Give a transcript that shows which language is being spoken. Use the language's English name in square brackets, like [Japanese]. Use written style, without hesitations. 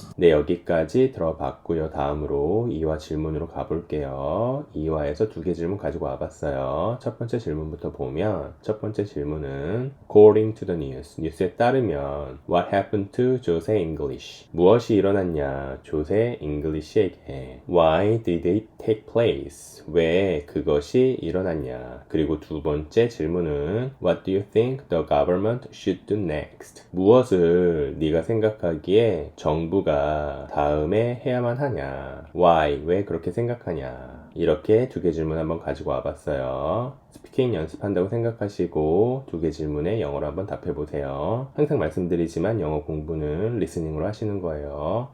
[Korean] 네, 여기까지 들어봤고요. 다음으로 2화 질문으로 가볼게요. 2화에서 두 개 질문 가지고 와봤어요. 첫 번째 질문부터 보면 첫 번째 질문은 According to the news, 뉴스에 따르면 [English] What happened to Jose English? [Korean] 무엇이 일어났냐? 조세 잉글리시에게 [English] Why did it take place? [Korean] 왜 그것이 일어났냐? 그리고 두 번째 질문은 [English] What do you think the government should do next? [Korean] 무엇을 네가 생각하기에 정부가 다음에 해야만 하냐? [English] Why? [Korean] 왜 그렇게 생각하냐? 이렇게 두 개 질문 한번 가지고 와봤어요. 스피킹 연습한다고 생각하시고 두 개 질문에 영어로 한번 답해보세요. 항상 말씀드리지만 영어 공부는 리스닝으로 하시는 거예요.